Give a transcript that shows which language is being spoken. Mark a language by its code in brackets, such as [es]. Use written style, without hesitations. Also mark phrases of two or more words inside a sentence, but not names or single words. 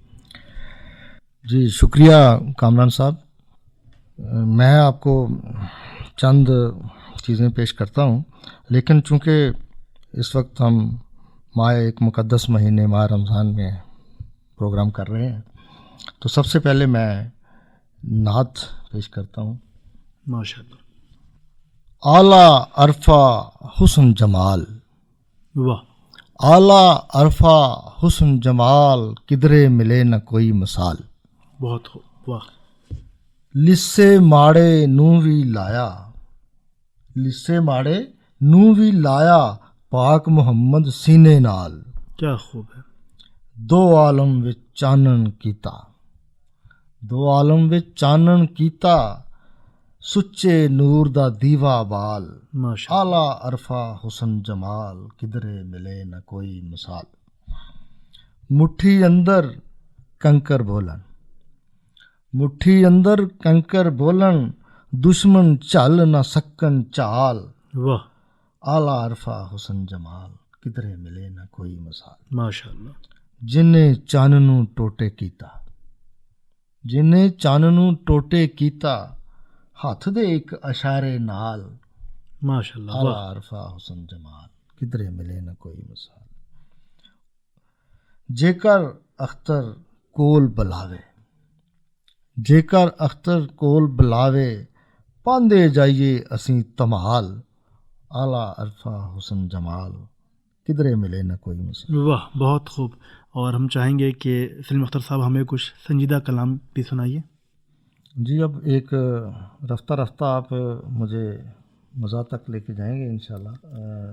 [ur] جی شکریہ کامران صاحب، میں آپ کو چند چیزیں پیش کرتا ہوں، لیکن چونکہ اس وقت ہم ایک مقدس مہینے ماہ رمضان میں پروگرام کر رہے ہیں، تو سب سے پہلے میں نعت پیش کرتا ہوں۔ [ar] ماشاء اللہ۔ [pa] اعلیٰ عرفہ حسن جمال، [ur] واہ، [pa] اعلیٰ عرفہ حسن جمال، کدرے ملے نہ کوئی مثال، [ur] بہت خوب، واہ، [pa] لسے ماڑے نوں وی لایا، لسے ماڑے نوں وی لایا، پاک محمد سینے نال، [ur] کیا خوب ہے، [pa] دو عالم وچ چانن کیتا، دو عالم وچ چانن کیتا، سچے نور دا دیوا بال، [ar] ماشاء اللہ، [pa] اعلیٰ عرفہ حسن جمال، کدرے ملے نہ کوئی مثال، مٹھی اندر کنکر بولن، مٹھی اندر کنکر بولن، دشمن چل نہ سکن چال، [ur] واہ، [pa] اعلیٰ عرفہ حسن جمال، کدرے ملے نہ کوئی مثال، [ar] ماشاء اللہ، [pa] جنہیں چاننوں ٹوٹے کیتا، جنہیں چاننوں ٹوٹے کیتا، ہاتھ دے ایک اشارے نال، [ar] ماشاء اللہ، [pa] اعلیٰ [ur] واہ، [pa] عرفہ حسن جمال، کدھرے ملے نہ کوئی مثال، جیکر اختر کول بلاوے، جیکر اختر کول بلاوے، پاندے جائیے اسیں تمال، اعلیٰ عرفہ حسن جمال، کدھرے ملے نہ کوئی مثال۔ [ur] واہ، بہت خوب۔ اور ہم چاہیں گے کہ سلیم اختر صاحب ہمیں کچھ سنجیدہ کلام بھی سنائیے۔ جی اب ایک رفتہ رفتہ آپ مجھے مزاح تک لے کے جائیں گے انشاءاللہ۔